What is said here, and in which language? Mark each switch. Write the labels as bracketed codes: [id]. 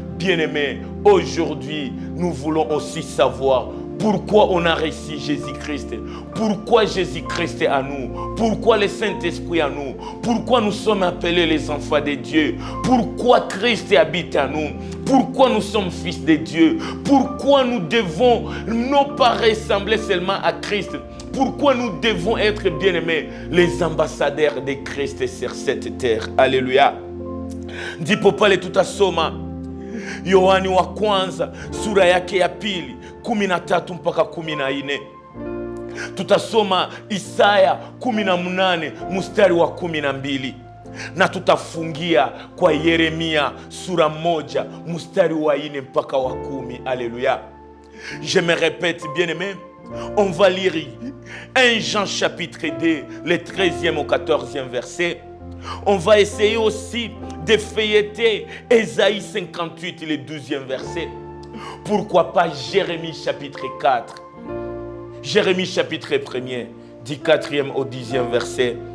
[fr] Bien-aimés, aujourd'hui, nous voulons aussi savoir pourquoi on a reçu Jésus-Christ, pourquoi Jésus-Christ est à nous, pourquoi le Saint-Esprit est à nous, pourquoi nous sommes appelés les enfants de Dieu, pourquoi Christ habite à nous, pourquoi nous sommes fils de Dieu, pourquoi nous devons non pas ressembler seulement à Christ, pourquoi nous devons être, bien-aimés, les ambassadeurs de Christ sur cette terre. Alléluia. Ndi popale tout à soma. [sw] Yohani wa kwanza sura yake ya pili 13 mpaka 14. Tutasoma Isaya 18 mstari wa 12. Na tutafungia kwa Yeremia sura 1 mstari wa 4 mpaka wa 10. [fr] Alléluia. Je me répète, bien-aimés, on va lire 1 Jean chapitre 2, le 13e au 14e verset. On va essayer aussi de feuilleter Ésaïe 58, le 12e verset. Pourquoi pas Jérémie chapitre 4. Jérémie chapitre 1er, du 4e au 10e verset.